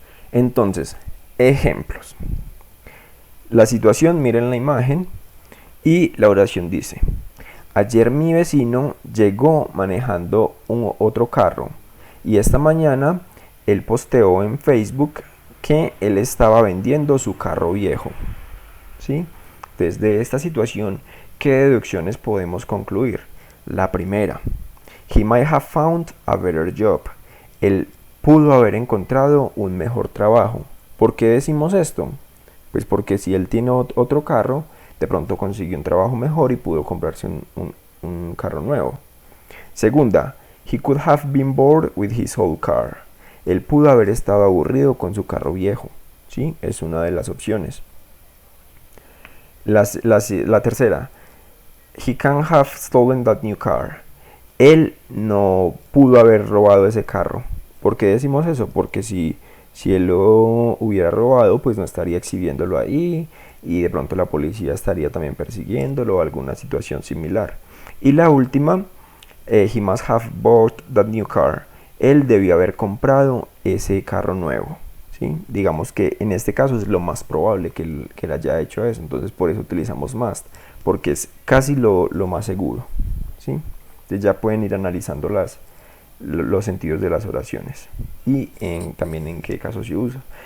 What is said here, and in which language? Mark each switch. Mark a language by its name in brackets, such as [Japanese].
[Spanish] Entonces, ejemplos. La situación, miren la imagen, y la oración dice: ayer mi vecino llegó manejando otro carro, y esta mañana él posteó en Facebook que él estaba vendiendo su carro viejo. ¿Sí? Desde esta situación, ¿qué deducciones podemos concluir? La primera: [English] he might have found a better job. [Spanish] Él pudo haber encontrado un mejor trabajo. ¿Por qué decimos esto? Pues porque si él tiene otro carro, de pronto consiguió un trabajo mejor y pudo comprarse un carro nuevo. [English] Segunda: he could have been bored with his old car. [Spanish] Él pudo haber estado aburrido con su carro viejo. ¿Sí? Es una de las opciones. La tercera: [English] he can't have stolen that new car. [Spanish] Él no pudo haber robado ese carro. ¿Por qué decimos eso? Porque si él lo hubiera robado, pues no estaría exhibiéndolo ahí, y de pronto la policía estaría también persiguiéndolo o alguna situación similar. Y la última: [English] he must have bought that new car. [Spanish] Él debió haber comprado ese carro nuevo. ¿Sí? Digamos que en este caso es lo más probable que él haya hecho eso, entonces por eso utilizamos must, porque es casi lo más seguro. ¿Sí? Entonces ya pueden ir analizando los sentidos de las oraciones y también en qué caso se usa.